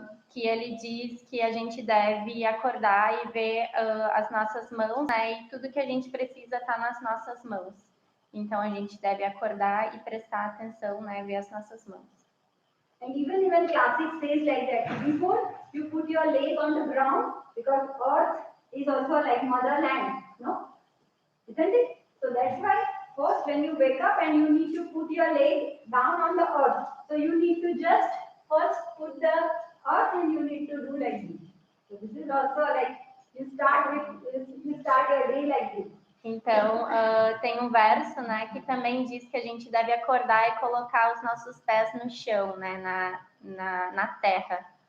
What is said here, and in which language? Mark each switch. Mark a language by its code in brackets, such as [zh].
[pt] Que ele diz que a gente deve acordar e ver as nossas mãos, né? E tudo que a gente precisa está nas nossas mãos. Então, a gente deve acordar e prestar atenção, né? Ver as nossas mãos. [en] And even classic says like that, before you put your leg on the ground, because earth is also like motherland, no? Isn't it? So that's why first when you wake up and you need to put your leg down on the earth. So you need to just first put the earth and you need to do like this. So this is also like you start your day like this. [pt] Então, tem um verso, né, que também diz que a gente deve acordar e colocar os nossos pés no chão, né, na terra.